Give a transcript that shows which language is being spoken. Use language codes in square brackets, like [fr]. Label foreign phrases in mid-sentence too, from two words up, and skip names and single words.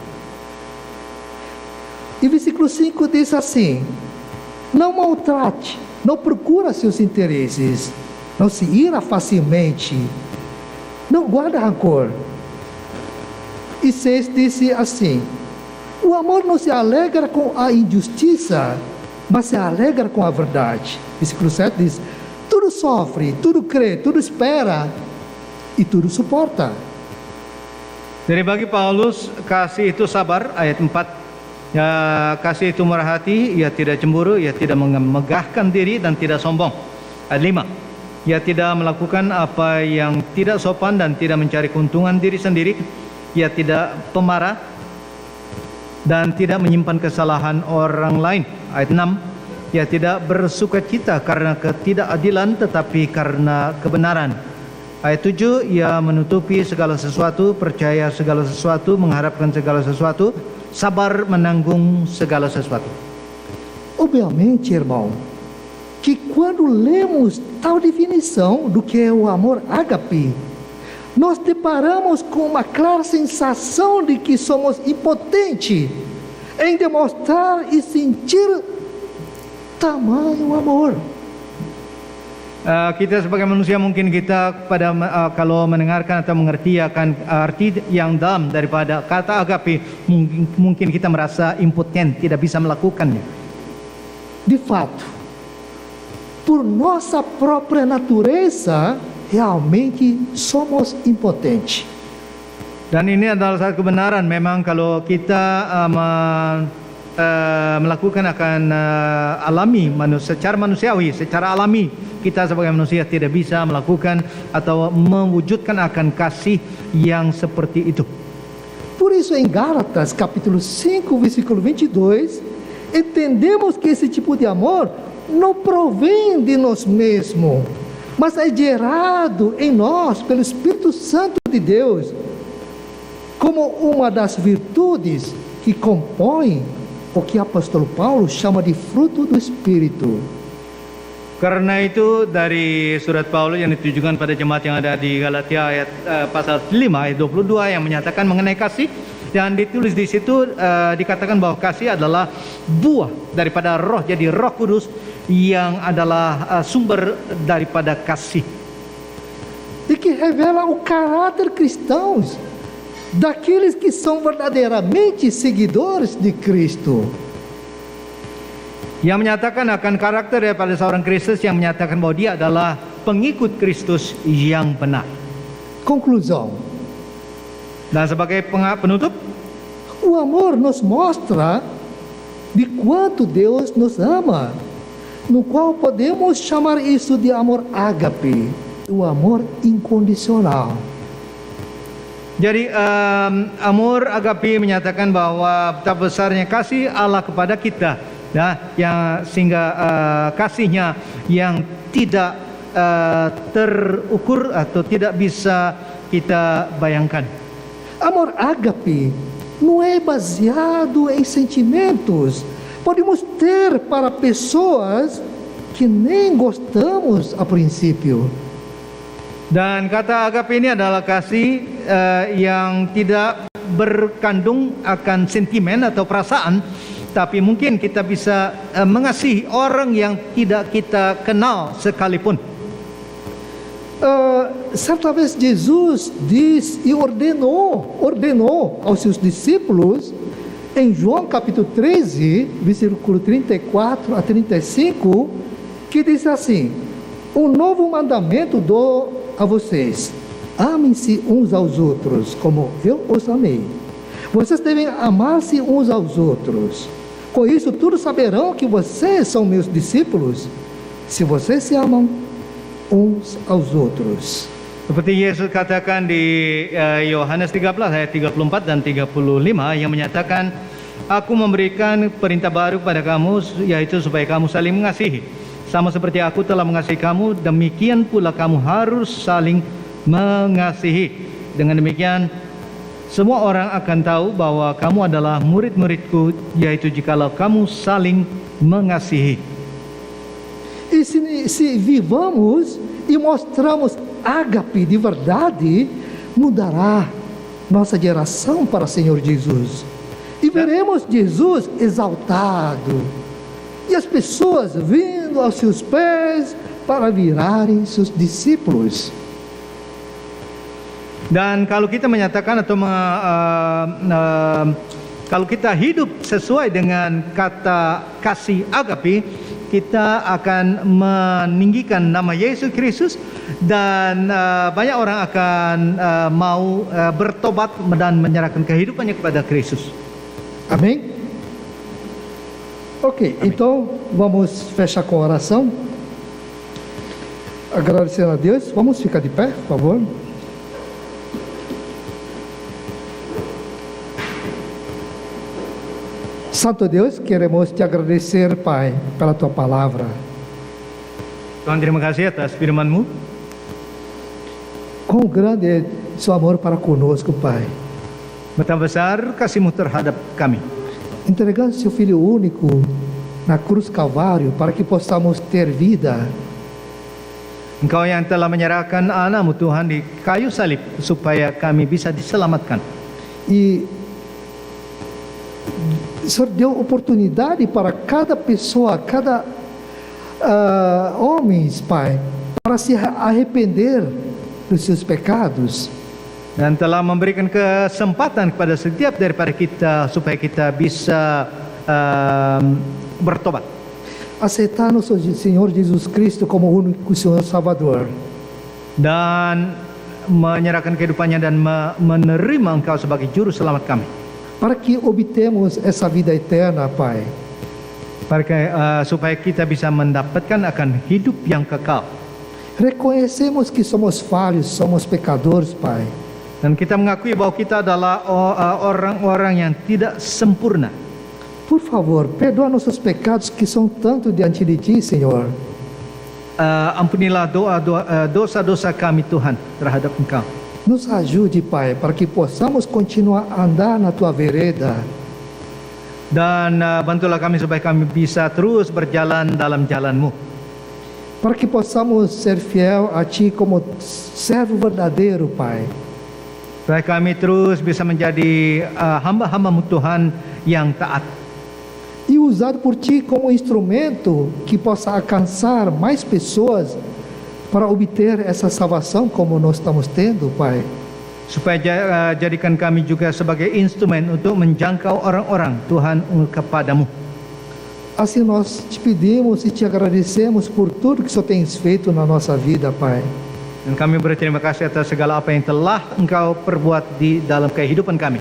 [pt] E versículo 5 diz assim: não maltrate, não procura seus interesses, não se ira facilmente, não guarda rancor. E 6 disse assim: o amor não se alegra com a injustiça, mas se alegra com a verdade. Versículo 7 diz: tudo sofre, tudo crê, tudo espera e tudo suporta. [id] Jadi bagi Paulus, kasih itu sabar, ayat 4. Ya, kasih itu murah hati, ia tidak cemburu, ia tidak memegahkan diri dan tidak sombong. Ayat 5. Ia tidak melakukan apa yang tidak sopan dan tidak mencari keuntungan diri sendiri. Ia tidak pemarah dan tidak menyimpan kesalahan orang lain. Ayat 6. Ia tidak bersukacita karena ketidakadilan tetapi karena kebenaran. Ayat 7. Ia menutupi segala sesuatu, percaya segala sesuatu, mengharapkan segala sesuatu, sabar menanggung segala sesuatu. [pt] Obviamente, irmão, que quando lemos tal definição do que é o amor ágape, nós deparamos com uma clara sensação de que somos impotentes em demonstrar e sentir tamanho amor. [id] Kita sebagai manusia mungkin kita kalau mendengarkan atau mengerti akan arti yang dalam daripada kata agape, mungkin kita merasa impoten, tidak bisa melakukannya. [pt] De fato, por nossa própria natureza, realmente somos impotentes. [id] Dan ini adalah satu kebenaran, memang kalau kita melakukan akan alami, secara manusiawi, secara alami, kita sebagai manusia tidak bisa melakukan atau mewujudkan akan kasih yang seperti itu. [pt] Por isso, em Gálatas, capítulo 5, versículo 22, entendemos que esse tipo de amor não provém de nós mesmos, mas é gerado em nós pelo Espírito Santo de Deus, como uma das virtudes que compõem o que o apóstolo Paulo chama de fruto do Espírito. [id] Karena itu dari surat Paulus yang ditujukan pada jemaat yang ada di Galatia ayat pasal 5 ayat 22 yang menyatakan mengenai kasih, dan ditulis di situ dikatakan bahwa kasih adalah buah daripada roh. Jadi Roh Kudus yang adalah sumber daripada kasih. [pt] E que revela o caráter cristão daqueles que são verdadeiramente seguidores de Cristo. [id] Yang menyatakan akan karakter daripada seorang Kristus, yang menyatakan bahwa dia adalah pengikut Kristus yang benar. [pt] Conclusão. [id] Dan sebagai penutup, [pt] o amor nos mostra de quanto Deus nos ama, no qual podemos chamar isso de amor ágape, o amor incondicional. [id] Jadi [pt] amor agape [id] menyatakan bahwa betapa besarnya kasih Allah kepada kita, yang sehingga kasihnya yang tidak terukur atau tidak bisa kita bayangkan. [pt] Amor ágape não é baseado em sentimentos. Podemos ter para pessoas que nem gostamos a princípio. [id] Dan kata agape ini adalah kasih yang tidak berkandung akan sentimen atau perasaan, tapi mungkin kita bisa mengasihi orang yang tidak kita kenal sekalipun. [pt] Certa vez Jesus diz e ordenou aos seus discípulos, em João capítulo 13, versículo 34 a 35, que diz assim: um novo mandamento dou a vocês, amem-se uns aos outros, como eu os amei. Vocês devem amar-se uns aos outros. Com isso, todos saberão que vocês são meus discípulos, se vocês se amam uns aos outros. [id] Seperti Yesus katakan di Yohanes 13 ayat 34 dan 35 yang menyatakan, aku memberikan perintah baru kepada kamu, yaitu supaya kamu saling mengasihi. Sama seperti aku telah mengasihi kamu, demikian pula kamu harus saling mengasihi. Dengan demikian, semua orang akan tahu bahwa kamu adalah murid-muridku, yaitu jikalau kamu saling mengasihi. [pt] E se vivamos e mostramos ágape de verdade, mudará nossa geração para o Senhor Jesus. E veremos Jesus exaltado, E as pessoas vindo aos seus pés para virarem seus discípulos. [id] Dan kalau kita menyatakan atau kalau kita hidup sesuai dengan kata kasih agape, kita akan meninggikan nama Yesus Kristus dan banyak orang akan mau bertobat dan menyerahkan kehidupannya kepada Kristus. [pt] Amém? Ok, então vamos fechar com a oração. Agradecendo a Deus, vamos ficar de pé, por favor. Santo Deus, queremos te agradecer, Pai, pela tua palavra. [id] Tuhan, terima kasih atas firman-Mu. [pt] Quão grande é seu amor para conosco, Pai. [id] Betapa besar kasih-Mu terhadap kami. [pt] Entregando seu Filho único na cruz Calvário para que possamos ter vida. [id] Engkau yang telah menyerahkan anak-Mu Tuhan di kayu salib supaya kami bisa diselamatkan. [pt] E o Senhor deu oportunidade para cada pessoa, cada homens, Pai, para se arrepender dos seus pecados. [id] Dan telah memberikan kesempatan kepada setiap daripada kita supaya kita bisa bertobat. [pt] Aceitar nosso Senhor Jesus Cristo como o único Senhor Salvador. [id] Dan menyerahkan kehidupannya dan menerima Engkau sebagai juru selamat kami. [pt] Para que obtemos essa vida eterna, Pai. [id] Supaya kita bisa mendapatkan akan hidup yang kekal. [pt] Reconhecemos que somos falhos, somos pecadores, Pai. [id] Dan kita mengakui bahwa kita adalah orang-orang yang tidak sempurna. [pt] Por favor, perdoa nossos pecados que são tanto diante de Ti, Senhor. [id] Ampunilah dosa-dosa kami Tuhan terhadap Engkau. [pt] Nos ajude, Pai, para que possamos continuar a andar na Tua vereda. [id] Dan bantulah kami supaya kami bisa terus berjalan dalam jalan-Mu. [pt] Para que possamos ser fiel a Ti como servo verdadeiro, Pai. [id] Supaya kami terus bisa menjadi hamba-hamba-Mu Tuhan yang taat. [pt] E usado por Ti como instrumento que possa alcançar mais pessoas para obter essa salvação como nós estamos tendo, Pai. [id] Supaya jadikan kami juga sebagai instrumen untuk menjangkau orang-orang Tuhan kepadamu. [pt] Assim nós te pedimos e te agradecemos por tudo que o Senhor tens feito na nossa vida, Pai. [id] Dan kami berterima kasih atas segala apa yang telah Engkau perbuat di dalam kehidupan kami.